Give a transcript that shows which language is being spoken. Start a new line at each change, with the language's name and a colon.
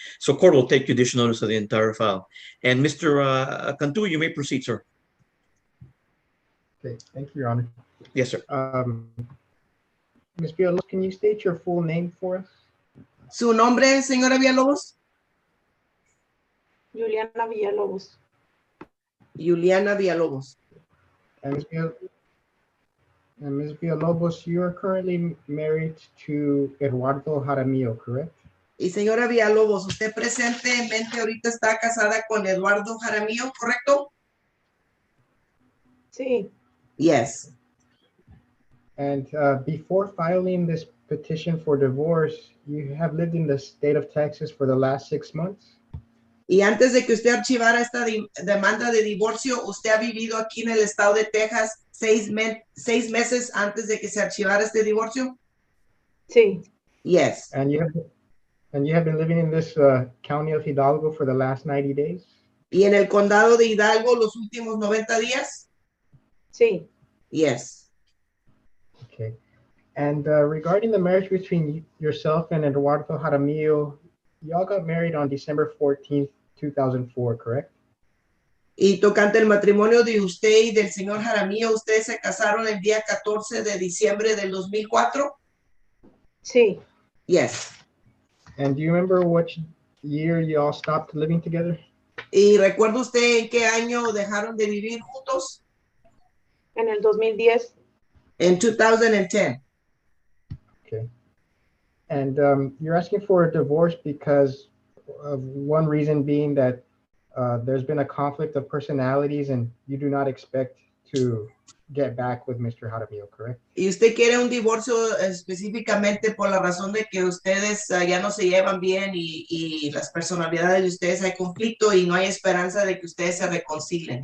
English: So court will take judicial notice of the entire file. And Mr. Cantu, you may proceed, sir. Okay, thank you, Your Honor. Yes, sir. Ms. Villalobos, can you state your full name for us?
Spanish: ¿Su nombre, señora Villalobos? Juliana Villalobos. Juliana Villalobos.
English: And Ms. Villalobos, you are currently married to Eduardo Jaramillo, correct?
Spanish: Y señora Villalobos, usted presentemente ahorita está casada con Eduardo Jaramillo, ¿correcto? Sí.
English: Yes. And before filing this petition for divorce, you have lived in the state of Texas for the last 6 months?
Spanish: Y antes de que usted archivara esta demanda de divorcio, ¿usted ha vivido aquí en el estado de Texas 6 meses antes de que se archivara este divorcio? Sí.
English: Yes. And you have been living in this county of Hidalgo for the last 90 days?
Spanish: ¿Y en el condado de Hidalgo los últimos 90 días? Sí.
English: Yes. Okay. And regarding the marriage between yourself and Eduardo Jaramillo, y'all got married on December 14th, 2004, correct?
Spanish: Y tocante el matrimonio de usted y del señor Jaramillo, ¿ustedes se casaron el día 14 de diciembre del 2004? Sí.
English: Yes. And do you remember which year y'all stopped living together?
Spanish: ¿Y recuerda usted en qué año dejaron de vivir juntos? En el 2010. En 2010.
English: Okay. And you're asking for a divorce because of one reason being that there's been a conflict of personalities and you do not expect to get back with Mr. Jaramillo, correct?
Spanish: Y usted quiere un divorcio específicamente por la razón de que ustedes ya no se llevan bien y las personalidades de ustedes hay conflicto y no hay esperanza de que ustedes se reconcilien.